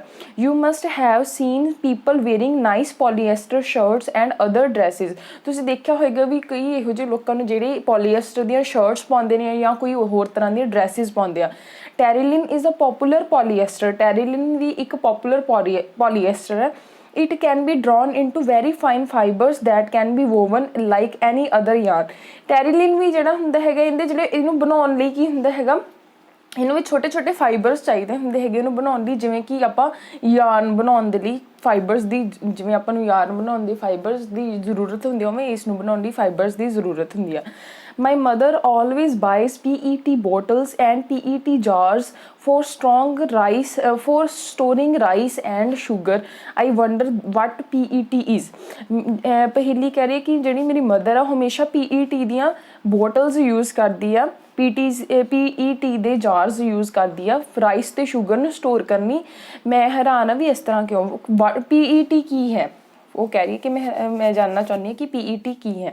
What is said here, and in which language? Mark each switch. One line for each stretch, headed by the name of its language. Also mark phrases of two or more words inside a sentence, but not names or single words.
English: You must have seen people wearing nice polyester shirts and other dresses.
Punjabi: ਤੁਸੀਂ ਦੇਖਿਆ ਹੋਏਗਾ ਵੀ ਕਈ ਇਹੋ ਜਿਹੇ ਲੋਕਾਂ ਨੂੰ ਜਿਹੜੇ ਪੋਲੀਐਸਟਰ ਦੀਆਂ ਸ਼ਰਟਸ ਪਾਉਂਦੇ ਨੇ ਜਾਂ ਕੋਈ ਹੋਰ ਤਰ੍ਹਾਂ ਦੀਆਂ ਡਰੈਸਿਸ ਪਾਉਂਦੇ ਆ।
English: Terylene is a popular polyester.
Punjabi: ਟੈਰੀਲਿਨ ਵੀ ਇੱਕ ਪੋਪੂਲਰ ਪੋਲੀਐਸਟਰ ਹੈ।
English: It can be drawn into very fine fibers that can be woven like any other yarn।
Punjabi: ਟੈਰੀਲਿਨ ਵੀ ਜਿਹੜਾ ਹੁੰਦਾ ਹੈਗਾ, ਇਹਨੂੰ ਬਣਾਉਣ ਲਈ ਕੀ ਹੁੰਦਾ ਹੈਗਾ, ਇਹਨੂੰ ਵੀ ਛੋਟੇ ਛੋਟੇ ਫਾਈਬਰਸ ਚਾਹੀਦੇ ਹੁੰਦੇ ਹੈਗੇ ਇਹਨੂੰ ਬਣਾਉਣ ਲਈ। ਜਿਵੇਂ ਕਿ ਆਪਾਂ ਯਾਰਨ ਬਣਾਉਣ ਦੇ ਲਈ ਫਾਈਬਰਸ ਦੀ, ਜਿਵੇਂ ਆਪਾਂ ਨੂੰ ਯਾਰਨ ਬਣਾਉਣ ਦੀ ਫਾਈਬਰਸ ਦੀ ਜ਼ਰੂਰਤ ਹੁੰਦੀ ਹੈ, ਉਵੇਂ ਇਸ ਨੂੰ ਬਣਾਉਣ ਦੀ ਫਾਈਬਰਸ ਦੀ ਜ਼ਰੂਰਤ ਹੁੰਦੀ ਆ।
English: My mother always buys PET bottles and PET jars for for storing rice and sugar। I wonder what PET is।
Punjabi: ਪਹਿਲੀ ਕਹਿ ਰਹੀ ਕਿ ਜਿਹੜੀ ਮੇਰੀ ਮਦਰ ਆ ਹਮੇਸ਼ਾ PET ਦੀਆਂ
English: bottles use
Punjabi: ਕਰਦੀ ਆ, PET ਦੇ
English: jars use
Punjabi: ਕਰਦੀ ਆ ਰਾਈਸ ਅਤੇ ਸ਼ੂਗਰ ਨੂੰ ਸਟੋਰ ਕਰਨੀ। ਮੈਂ ਹੈਰਾਨ ਆ ਵੀ ਇਸ ਤਰ੍ਹਾਂ ਕਿਉਂ। PET ਕੀ ਹੈ, ਉਹ ਕਹਿ ਰਹੀ ਹੈ ਕਿ ਮੈਂ ਜਾਣਨਾ ਚਾਹੁੰਦੀ ਹਾਂ ਕਿ PET ਕੀ ਹੈ।